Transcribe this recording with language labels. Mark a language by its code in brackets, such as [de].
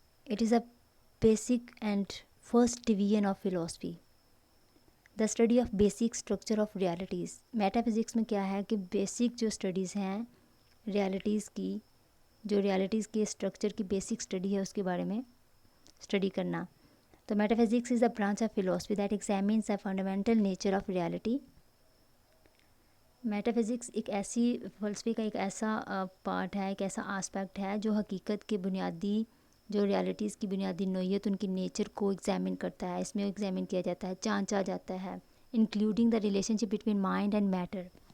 [en] It is a basic and first division of philosophy. The study of basic structure of realities. [hi] Metaphysics में क्या है कि basic जो studies हैं realities की, जो realities के structure की basic study है उसके बारे में study करना. [en] तो metaphysics is a branch of philosophy that examines the fundamental nature of reality. [hi] Metaphysics एक ऐसी फ़लसफ़े का एक ऐसा पार्ट है, एक ऐसा आस्पेक्ट है जो हकीकत के बुनियादी जो रियलिटीज़ की बुनियादी नोयत उनकी नेचर को एग्जामिन करता है. इसमें एग्जामिन किया जाता है, जांचा जाता है, [en] Including the relationship between mind and matter.